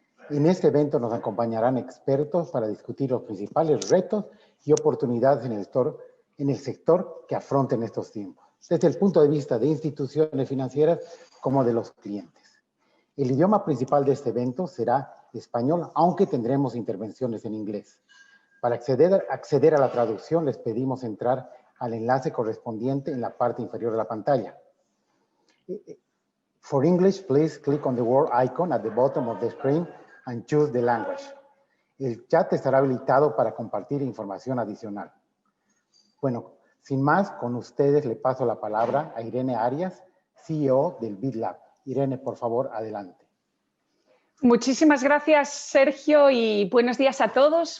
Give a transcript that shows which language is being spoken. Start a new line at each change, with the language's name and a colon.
Spanish: En este evento nos acompañarán expertos para discutir los principales retos y oportunidades en el sector que afronten estos tiempos, desde el punto de vista de instituciones financieras como de los clientes. El idioma principal de este evento será español, aunque tendremos intervenciones en inglés. Para acceder a la traducción, les pedimos entrar al enlace correspondiente en la parte inferior de la pantalla.
English: For English, please click on the word icon at the bottom of the screen and choose the language.
Spanish: El chat estará habilitado para compartir información adicional. Bueno, sin más, con ustedes le paso la palabra a Irene Arias, CEO del BitLab. Irene, por favor, adelante. Muchísimas gracias, Sergio, y buenos días a todos.